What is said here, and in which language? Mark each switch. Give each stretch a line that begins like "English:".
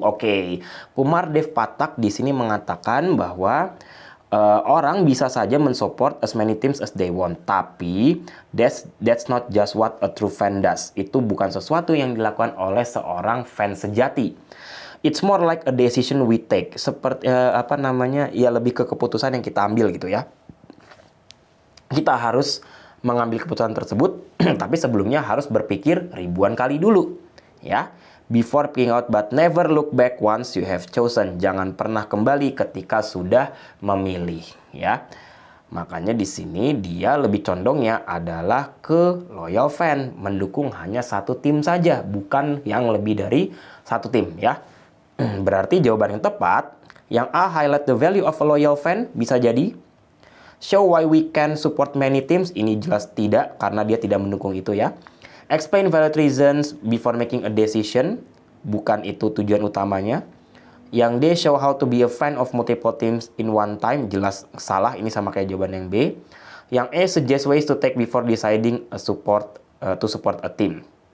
Indonesian: Oke, Komardev Pathak di sini mengatakan bahwa orang bisa saja mensupport
English: as many teams as they want,
Indonesian: tapi
English: that's not just what a true fan does.
Indonesian: Itu bukan sesuatu yang dilakukan oleh seorang fans sejati.
English: It's more like a decision we take.
Indonesian: Seperti ya lebih ke keputusan yang kita ambil gitu ya. Kita harus mengambil keputusan tersebut, tapi sebelumnya harus berpikir ribuan kali dulu, ya.
English: Before picking out but never look back once you have chosen.
Indonesian: Jangan pernah kembali ketika sudah memilih, ya. Makanya di sini dia lebih condongnya adalah ke loyal fan, mendukung hanya satu tim saja, bukan yang lebih dari satu tim, ya. Berarti jawaban yang tepat, yang A,
English: highlight the value of a loyal fan,
Indonesian: bisa jadi
English: show why we can support many teams.
Indonesian: Ini jelas tidak, karena dia tidak mendukung itu, ya.
English: Explain valid reasons before making a decision.
Indonesian: Bukan itu tujuan utamanya. Yang D,
English: show how to be a fan of multiple teams in one time.
Indonesian: Jelas salah, ini sama kayak jawaban yang B. Yang E,
English: suggest ways to take before deciding to support a team.